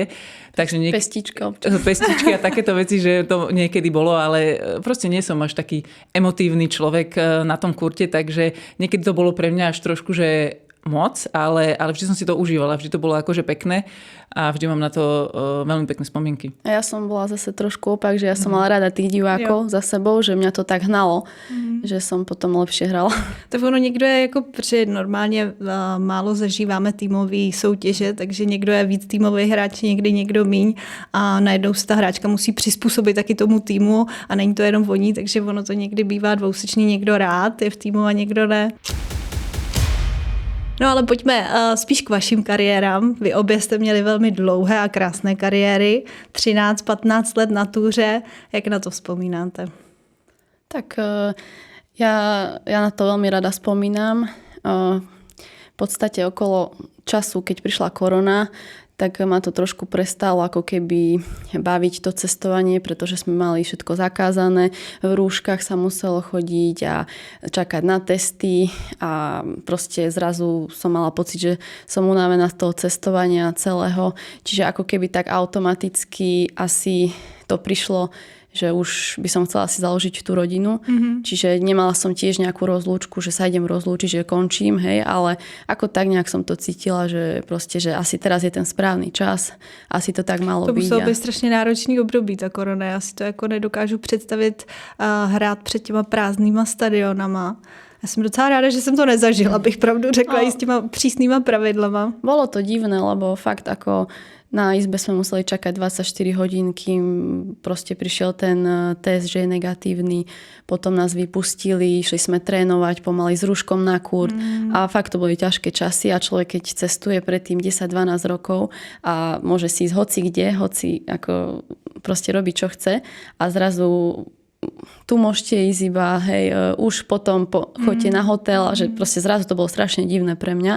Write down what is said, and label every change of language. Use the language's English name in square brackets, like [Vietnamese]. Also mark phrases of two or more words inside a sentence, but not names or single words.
[Slovak] Takže pestičky a takéto veci, že to niekedy bolo, ale proste nie som až taký emotívny človek na tom kurte, takže niekedy to bolo pre mňa až trošku, že moc, ale vždy som si to užívala, vždy to bolo akože pekné a vždy mám na to veľmi pekné spomienky. A ja som bola zase trošku opak, že ja som mala rada tých divákov za sebou, že mňa to tak hnalo, že som potom lepšie hrala. [Czech] Tak ono někdo je jako, protože normálně málo zažíváme týmové soutěže, takže někdo je víc týmový hráč, někdy někdo míň a najednou se ta hráčka musí přizpůsobit taky tomu týmu a není to jenom o ní, takže ono to někdy bývá dvousečný, někdo rád je v týmu a někdo ne. No ale pojďme spíš k vašim kariérám. Vy obě jste měli velmi dlouhé a krásné kariéry. 13-15 let na túře. Jak na to vzpomínáte? [Slovak] Tak ja na to veľmi rada spomínam. V podstate okolo času, keď prišla korona, tak ma to trošku prestalo ako keby baviť to cestovanie, pretože sme mali všetko zakázané. V rúškach sa muselo chodiť a čakať na testy a proste zrazu som mala pocit, že som unavená z toho cestovania celého. Čiže ako keby tak automaticky asi to prišlo, že už by som chcela si založiť tú rodinu. Čiže nemala som tiež nejakú rozlúčku, že sa idem rozlúčiť, že končím, hej, ale ako tak nejak som to cítila, že proste, že asi teraz je ten správny čas, asi to tak malo byť. [Czech] To muselo být strašně náročný období, ta korona. Já si to jako nedokážu představit hrát před těma prázdnýma stadionama. Já jsem docela ráda, že jsem to nezažila, bych pravdu řekla, i s těma přísnýma pravidlama. [Slovak] Bolo to divné, lebo fakt ako na izbe sme museli čakať 24 hodín, kým proste prišiel ten test, že je negatívny. Potom nás vypustili, išli sme trénovať pomaly s rúškom na kurt. A fakt to boli ťažké časy a človek, keď cestuje predtým 10-12 rokov a môže si ísť hoci kde, hoci ako proste robiť, čo chce a zrazu tu môžete ísť iba, hej, už potom choďte na hotel a že proste zrazu to bolo strašne divné pre mňa.